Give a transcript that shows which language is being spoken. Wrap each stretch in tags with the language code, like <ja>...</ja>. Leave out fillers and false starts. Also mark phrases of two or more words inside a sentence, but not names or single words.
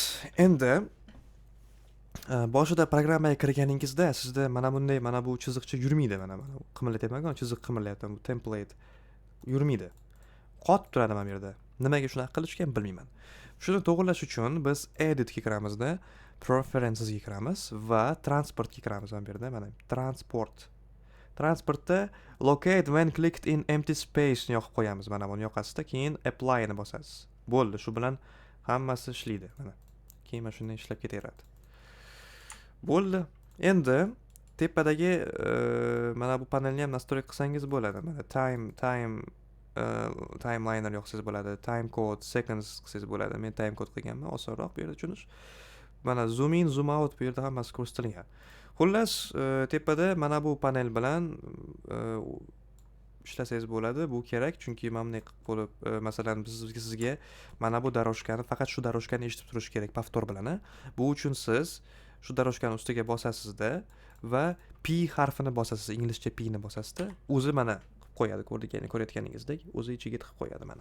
<uz>Endi boshida programmaga kirganingizda sizda mana bunday mana bu chiziqcha yurmaydi mana qimirlatyapman, chiziq qimirlayapti, bu template yurmaydi. Qotib turadi mana bu yerda. Nimaga shunaqa qilishgan bilmayman. Shuni to'g'irlash uchun biz edit ga kiramizda, preferences ga kiramiz va transport ga kiramiz mana bu yerda mana transport. Transportda</uz> <en>locate when clicked in empty space</en> <uz>ni yoqib qo'yamiz mana buni yoqasizda, keyin apply ni bosasiz. Bo'ldi, shu bilan hammasi ishlaydi mana. Keyin mana shunday ishlab ketaveradi. Bo'ldi. Endi tepadagi mana bu panelni ham настрой qilsangiz bo'ladi. Mana timeliner yoqsangiz bo'ladi,</uz> <en>time code, seconds</en> <uz>qilsangiz bo'ladi. Men</uz> <en>time code</en> <uz>qilganman, osonroq bu yerda tushunish. Mana</uz> <en>zoom in, zoom out</en> <uz>bu yerda hammasi ko'rsatilgan. Xullas, tepada mana bu panel bilan ishlasangiz bo'ladi. Bu kerak, chunki mana bunday qilib bo'lib, masalan, sizga mana bu дорожкani, faqat shu дорожкani eshitib turish kerak повтор bilan. Bu uchun siz shu дорожкani ustiga bosasizda va P harfini bosasiz, inglizcha P ni bosasizda, o'zi mana qilib qo'yadi, ko'rayotganingizdek, o'zi ichiga tiqib qo'yadi mana.</uz>